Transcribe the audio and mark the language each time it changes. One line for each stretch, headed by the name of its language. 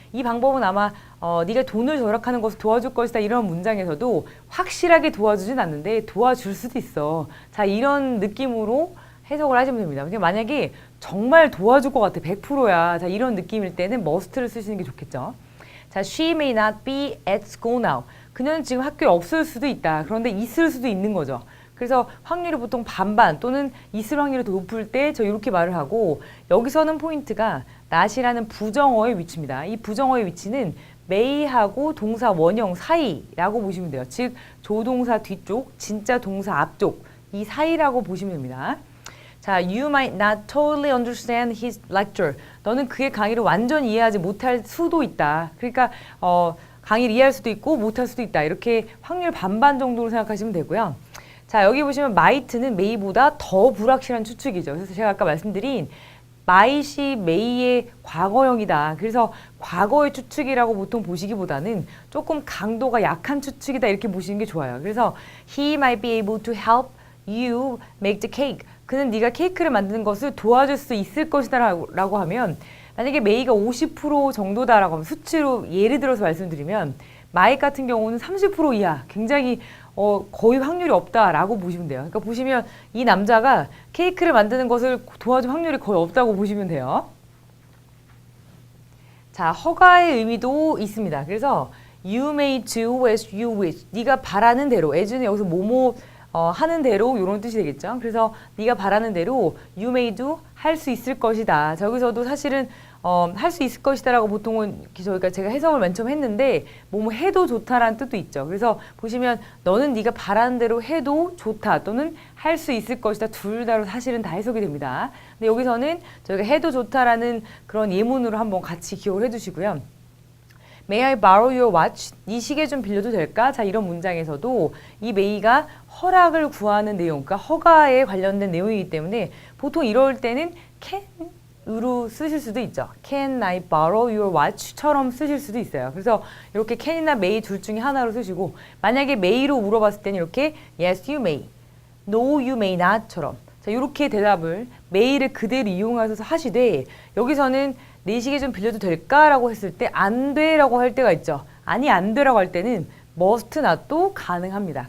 Korean: 이 방법은 아마 네가 돈을 절약하는 것을 도와줄 것이다 이런 문장에서도 확실하게 도와주진 않는데 도와줄 수도 있어. 자, 이런 느낌으로 해석을 하시면 됩니다. 만약에 정말 도와줄 것 같아 100%야. 자, 이런 느낌일 때는 must를 쓰시는 게 좋겠죠.
English: 자, she may not be at school now.
Korean: 그녀는 지금 학교에 없을 수도 있다. 그런데 있을 수도 있는 거죠. 그래서 확률이 보통 반반 또는 있을 확률이 더 높을 때 저 이렇게 말을 하고 여기서는 포인트가 not이라는 부정어의 위치입니다. 이 부정어의 위치는 may하고 동사 원형 사이라고 보시면 돼요. 즉 조동사 뒤쪽, 진짜 동사 앞쪽 이 사이라고 보시면 됩니다.
English: 자, you might not totally understand his lecture.
Korean: 너는 그의 강의를 완전히 이해하지 못할 수도 있다. 그러니까 강의를 이해할 수도 있고 못할 수도 있다. 이렇게 확률 반반 정도로 생각하시면 되고요. 자, 여기 보시면 might는 may보다 더 불확실한 추측이죠. 그래서 제가 아까 말씀드린 might이 may의 과거형이다. 그래서 과거의 추측이라고 보통 보시기보다는 조금 강도가 약한 추측이다. 이렇게 보시는 게 좋아요.
English: 그래서 he might be able to help you make the cake.
Korean: 그는 네가 케이크를 만드는 것을 도와줄 수 있을 것이다 라고 하면 만약에 메이가 50% 정도다라고 하면 수치로 예를 들어서 말씀드리면 마잇 같은 경우는 30% 이하 굉장히 거의 확률이 없다라고 보시면 돼요. 그러니까 보시면 이 남자가 케이크를 만드는 것을 도와줄 확률이 거의 없다고 보시면 돼요. 자, 허가의 의미도 있습니다.
English: 그래서 you may do as you wish.
Korean: 네가 바라는 대로 as는 여기서 뭐뭐 하는 대로 이런 뜻이 되겠죠. 그래서 네가 바라는 대로
English: you may do
Korean: 할 수 있을 것이다. 저기서도 사실은 할 수 있을 것이다라고 보통은 저희가 제가 해석을 맨 처음 했는데 뭐뭐 해도 좋다라는 뜻도 있죠. 그래서 보시면 너는 네가 바라는 대로 해도 좋다 또는 할 수 있을 것이다 둘 다로 사실은 다 해석이 됩니다. 근데 여기서는 저희가 해도 좋다라는 그런 예문으로 한번 같이 기억을 해두시고요.
English: May I borrow your watch?
Korean: 네 시계 좀 빌려도 될까? 자, 이런 문장에서도 이 may가 허락을 구하는 내용, 그러니까 허가에 관련된 내용이기 때문에 보통 이럴 때는 can으로 쓰실 수도 있죠.
English: Can I borrow your watch?처럼
Korean: 쓰실 수도 있어요. 그래서 이렇게 can이나 may 둘 중에 하나로 쓰시고 만약에 may로 물어봤을 때는 이렇게
English: yes you may, no you may not
Korean: 처럼 자, 이렇게 대답을 may를 그대로 이용하셔서 하시되 여기서는 내 시계 좀 빌려도 될까? 라고 했을 때 안 돼 라고 할 때가 있죠. 아니 안 돼 라고 할 때는 must not도 가능합니다.